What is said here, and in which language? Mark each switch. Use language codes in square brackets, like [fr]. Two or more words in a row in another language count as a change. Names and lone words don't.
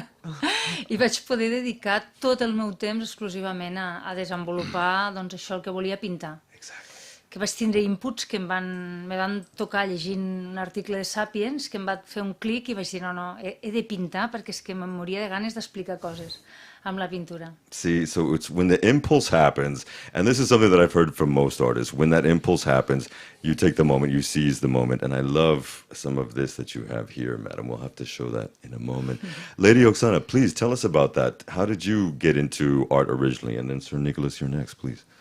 [ca] i vaig poder dedicar tot el meu temps exclusivament a desenvolupar doncs, això el que volia pintar. Exacte. Que vaig tindre inputs que me van tocar llegint un article de Sapiens, que em va fer un clic i vaig dir no, he de pintar perquè és que me'n moria de ganes d'explicar coses amb la pintura. [en] See, so it's when the impulse happens, and this is something that I've heard from most artists, when that impulse happens, you take the moment, you seize the moment, and I love some of this that you have here, madam. We'll have to show that in a moment. Lady Oksana, please tell us about that. How did you get into art originally? And then Sir Nicholas, you're next, please.